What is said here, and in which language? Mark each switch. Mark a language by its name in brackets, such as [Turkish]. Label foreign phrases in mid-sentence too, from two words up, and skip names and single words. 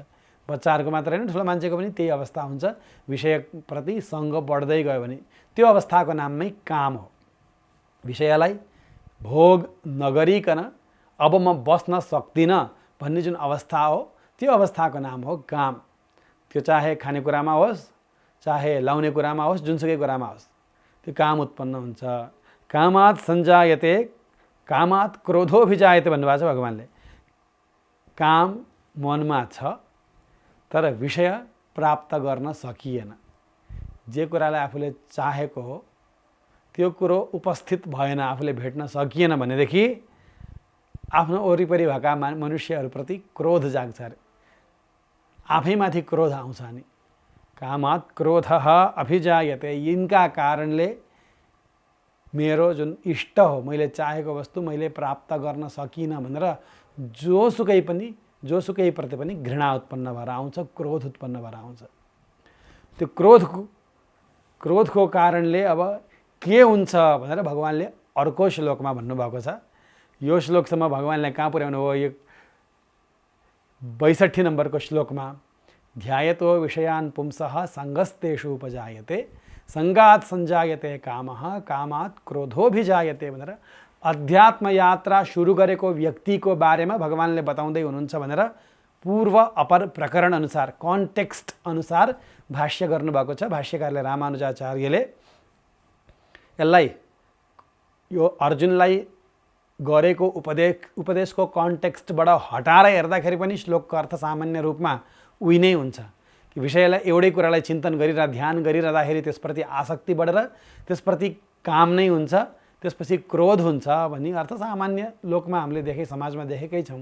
[Nepali] बच्चाहरूको मात्र होइन, ठुलो मान्छेको पनि त्यही अवस्था हुन्छ। विषयप्रति सङ्ग बढ्दै गयो भने त्यो अवस्थाको नाममै काम हो। विषयलाई भोग नगरिकन अब म बस्न सक्दिनँ भन्ने जुन अवस्था हो, त्यो अवस्थाको नाम हो काम। त्यो चाहे खानेकुरामा होस्, चाहे लाउने कुरामा होस्, जुनसुकै कुरामा होस्, त्यो काम उत्पन्न हुन्छ। [Sanskrit] कामात् सञ्जायते कामात् क्रोधोऽभिजायते [Nepali] भन्नुभएको छ भगवानले। काम मनमा छ तर विषय प्राप्त गर्न सकिएन। जे कुरालाई आफूले चाहेको हो त्यो कुरो उपस्थित भएन, आफूले भेट्न सकिएन भनेदेखि आफ्नो वरिपरि भएका मनुष्यहरूप्रति क्रोध जाग्छ अरे, आफैमाथि क्रोध आउँछ नि। [Sanskrit] कामात् क्रोधः अभिजायते, [Nepali] यिनका कारणले मेरो जुन इष्ट हो, मैले चाहेको वस्तु मैले प्राप्त गर्न सकिनँ भनेर जोसुकै प्रति पनि घृणा उत्पन्न भएर आउँछ, क्रोध उत्पन्न भएर आउँछ। त्यो क्रोधको कारणले अब के हुन्छ भनेर भगवानले अर्को श्लोकमा भन्नुभएको छ। यो श्लोकसम्म भगवानले कहाँ पुर्याउनु हो? यो 62 नम्बरको श्लोकमा [Sanskrit] ध्यायतो विषयान् पुंसः सङ्गस्तेषु उपजायते सङ्गात् सञ्जायते कामः कामात् क्रोधोभिजायते [Nepali] भनेर अध्यात्म यात्रा सुरु गरेको व्यक्तिको बारेमा भगवानले बताउँदै हुनुहुन्छ भनेर पूर्व अपर प्रकरण अनुसार, कन्टेक्स्ट अनुसार भाष्य गर्नुभएको छ भाष्यकारले रामानुजाचार्यले। यसलाई यो अर्जुनलाई गरेको उपदेशको कन्टेक्स्टबाट हटाएर हेर्दाखेरि पनि श्लोकको अर्थ सामान्य रूपमा उही नै हुन्छ कि विषयलाई एउटै कुरालाई चिन्तन ध्यान गरिरहँदाखेरि त्यसप्रति आसक्ति बढेर त्यसप्रति काम नै हुन्छ, त्यसपछि क्रोध हुन्छ भन्ने अर्थ सामान्य लोकमा हामीले समाजमा देखेकै छौँ।